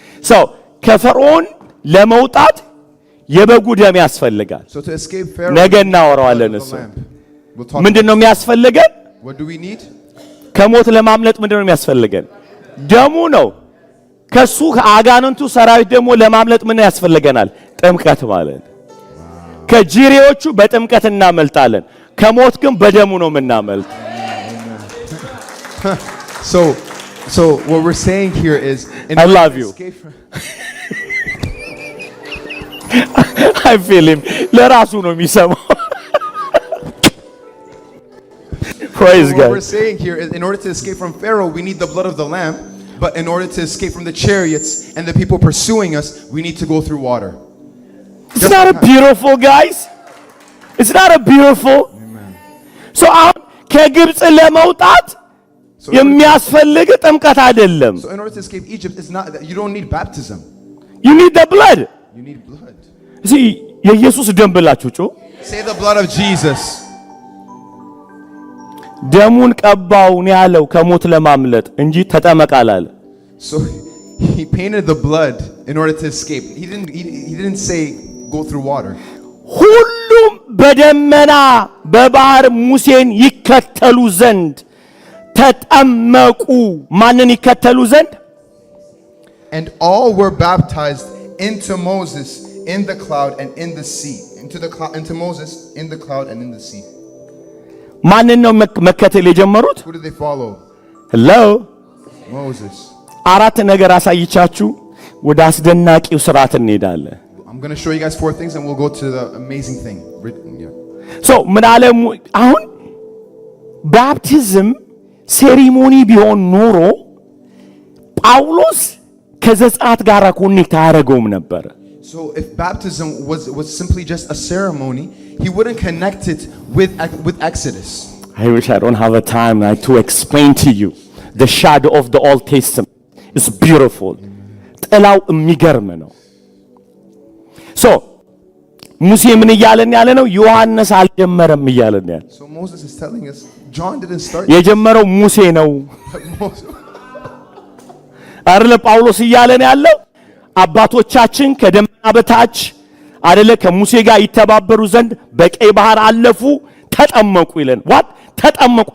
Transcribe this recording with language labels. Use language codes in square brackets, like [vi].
[am] So ከፈርዖን ለመውጣት የበጉ ደም ያስፈልጋል [en] So to escape Pharaoh [am] ነገ እናወራዋለን እሱ ምንድነው የሚያስፈልገን [en] What do we need? [am] ከሞት ለማምለጥ ምንድነው የሚያስፈልገን ደሙ ነው ከሱ አጋንንቱ ሰራዊት ደግሞ ለማምለጥ ምን ያስፈልገናል ጥምቀት ማለት ከጂሪዎቹ በጥምቀት እናመልጣለን ከሞት ግን በደሙ ነው የምናመልጥ [en] So what we're saying here is I love you I feel him [am] ለራሱ ነው የሚሰማው [en] Praise God What we're saying here is in order to escape from Pharaoh we need the blood of the lamb But in order to escape from the chariots and the people pursuing us, we need to go through water. It's not a beautiful, guys. It's not a beautiful. Amen. [am] So ከግብጽ ለመውጣት የሚያስፈልግ ጥምቀት አይደለም. [en] So in order to escape Egypt, it's not you don't need baptism. You need the blood. You need blood. [am] See, የኢየሱስ ደም ብላችሁ ጮ [en] Say the blood of Jesus. [am] ደሙን ቀባው ነው ያለው ከሞት ለማምለጥ እንጂ ተጠመቅ አላለ። [en] So he painted the blood in order to escape. He didn't say go through water. [am] ሁሉም በደመና በባህር ሙሴን ይከተሉ ዘንድ ተጠመቁ። ማንን ይከተሉ ዘንድ? [en] And all were baptized into Moses in the cloud and in the sea. Into Moses in the cloud and in the sea. [am] ማንን ነው መከተል የጀመሩት? [en] Who did they follow? Hello? Moses. [am] አራት ነገር አሳይቻችሁ ወደ አስደናቂው ስርዓት እንሄዳለን። [en] I'm going to show you guys 4 things and we'll go to the amazing thing. Yeah. [am] So ምን አለ አሁን ባፕቲዝም ሴሪሞኒ ቢሆን ኖሮ ጳውሎስ ከዘጸአት ጋር ኮኔክት አያደርገውም ነበር። [en] So if baptism was simply just a ceremony, he wouldn't connect it with Exodus. I wish I don't have a time to explain to you the shadow of the Old Testament. It's beautiful. [am] ጥላው የሚገርም ነው። So ሙሴ ምን እያለን ያለ ነው? ዮሐንስ አልጀመረም እያለን ያለ። [en] So Moses is telling us John didn't start. [am] የጀመረው ሙሴ ነው አይደለ? ጳውሎስ እያለን ያለው አባቶቻችን ከደመና በታች አይደለ ከሙሴ ጋር ይተባበሩ ዘንድ በቀይ ባህር አለፉ፣ ተጠመቁ ይለን። ዋት ተጠመቁ?